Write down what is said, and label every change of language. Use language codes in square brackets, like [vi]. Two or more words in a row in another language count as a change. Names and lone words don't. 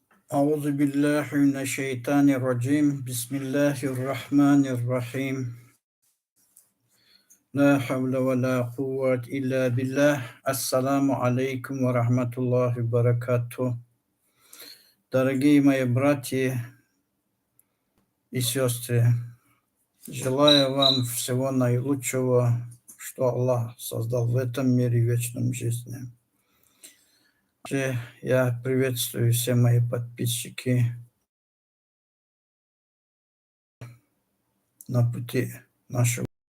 [ar] أعوذ بالله من الشيطان الرجيم بسم الله الرحمن الرحيم لا حول ولا قوة إلا بالله السلام عليكم ورحمة الله وبركاته. [ru] Дорогие мои братья и сестры, желаю вам всего наилучшего, что Аллах создал в этом мире вечном жизни. Я приветствую все мои подписчики на пути нашего.